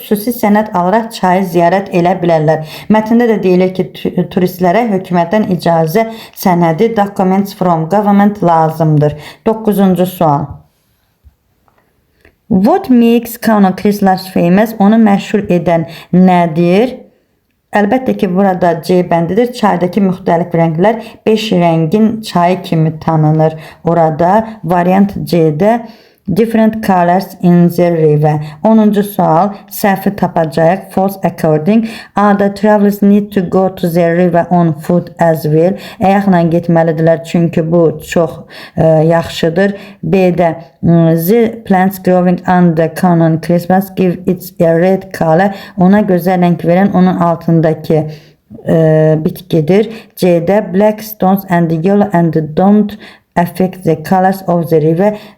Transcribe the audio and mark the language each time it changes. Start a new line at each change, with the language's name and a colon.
Azerbaijani: Xüsusi sənəd alaraq çayı ziyarət edə bilərlər. Mətndə də deyilir ki, turistlərə hökumətdən icazə sənədi
English: documents from government
Azerbaijani: lazımdır. 9-cu sual.
English: What makes Kano Crystals famous?
Azerbaijani: Onu məşhur edən nədir? Əlbəttə ki, burada C bəndidir. Çaydakı müxtəlif rənglər 5 rəngin çayı kimi tanınır. Orada variant C'də
English: different colors in the river.
Azerbaijani: 10-cu sual. Səhvi tapacağıq.
English: False according. A-da travelers need to go to the river on foot as well.
Azerbaijani: Əyaqla getməlidirlər çünki bu çox yaxşıdır.
English: B-də the plants growing on the Kano Crystals give it a red color.
Azerbaijani: Ona gözəl rəng verən onun altındakı bitkidir.
English: C-də black stones and yellow and don't affect the colors of the river.